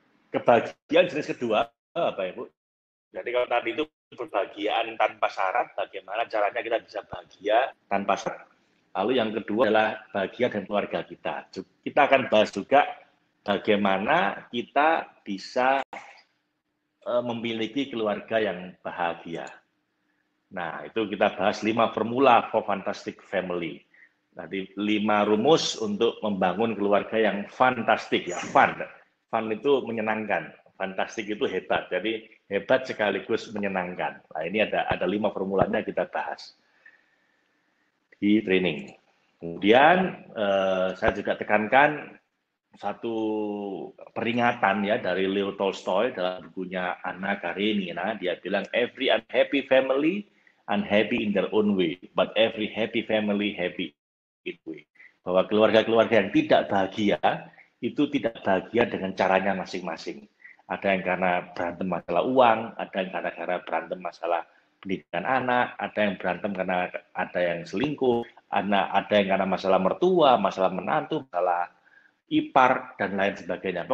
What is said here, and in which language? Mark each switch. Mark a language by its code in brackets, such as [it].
[id] Kebahagiaan jenis kedua, Bapak Ibu. Jadi kalau tadi itu kebahagiaan tanpa syarat, bagaimana caranya kita bisa bahagia tanpa syarat. Lalu yang kedua adalah bahagia dan keluarga kita. Kita akan bahas juga bagaimana kita bisa memiliki keluarga yang bahagia. Nah, itu kita bahas 5 [en] formula for fantastic family. [id] Nanti 5 rumus untuk membangun keluarga yang fantastik ya, fun. Fun itu menyenangkan, fantastik itu hebat. Jadi hebat sekaligus menyenangkan. Nah, ini ada 5 formulanya kita bahas di training. Kemudian saya juga tekankan satu peringatan ya dari Leo Tolstoy dalam bukunya Anna Karenina. Dia bilang [en] every unhappy family unhappy in their own way, but every happy family happy in way. [id] Bahwa keluarga-keluarga yang tidak bahagia itu tidak bahagia dengan caranya masing-masing. Ada yang karena berantem masalah uang, ada yang karena berantem masalah pendidikan anak, ada yang berantem karena ada yang selingkuh, ada yang karena masalah mertua, masalah menantu, masalah ipar, dan lain sebagainya.